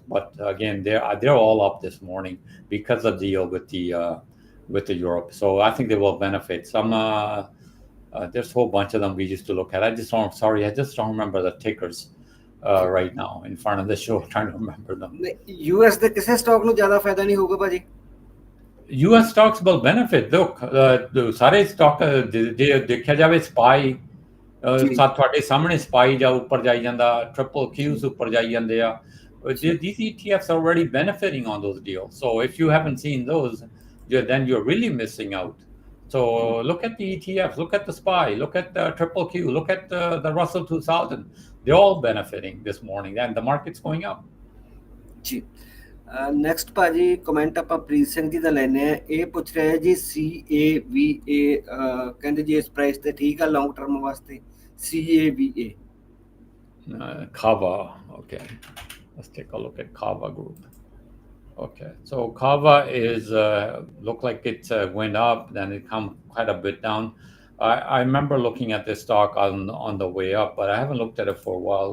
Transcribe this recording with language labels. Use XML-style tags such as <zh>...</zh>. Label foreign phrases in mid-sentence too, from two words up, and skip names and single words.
<en>But again, they're all up this morning because of the deal with the Europe. So I think they will benefit. Some there's a whole bunch of them we used to look at. I just don't remember the tickers. Right now in front of the show, trying to remember them.</en> <pa>US ਦੇ ਕਿਸੇ ਸਟਾਕ ਨੂੰ ਜ਼ਿਆਦਾ ਫਾਇਦਾ ਨਹੀਂ ਹੋਊਗਾ ਭਾਜੀ?</pa> <en>US stocks will benefit. Look,</en> <pa>ਸਾਰੇ ਸਟਾਕ ਜੇ ਦੇਖਿਆ ਜਾਵੇ, ਸਪਾਈ ਤੁਹਾਡੇ ਸਾਹਮਣੇ ਸਪਾਈ ਜਾਂ ਉੱਪਰ ਜਾਈ ਜਾਂਦਾ,</pa> <en>triple Qs</en> <pa>ਉੱਪਰ ਜਾਈ ਜਾਂਦੇ ਆ.</pa> <en>These ETFs are already benefiting on those deals. So if you haven't seen those, then you're really missing out. So look at the ETFs, look at the SPY, look at the Triple Q, look at the Russell 2000. They're all benefiting this morning, and the market's going up.</en> <pa>ਜੀ ਨੈਕਸਟ ਭਾਜੀ ਕਮੈਂਟ ਆਪਾਂ ਪ੍ਰੀਤ ਸਿੰਘ ਜੀ ਦਾ ਲੈਨੇ ਆ। ਇਹ ਪੁੱਛ ਰਿਹਾ ਜੀ CAVA, ਕਹਿੰਦੇ ਜੀ ਇਸ ਪ੍ਰਾਈਸ ਤੇ ਠੀਕ ਆ</pa> <en>long term</en> <pa>ਵਾਸਤੇ?</pa> <en>CAVA. Cava. Okay, let's take a look at Cava Group. Okay, so Cava is look like it went up, then it come quite a bit down. I remember looking at this stock on the way up, but I haven't looked at it for a while.</en>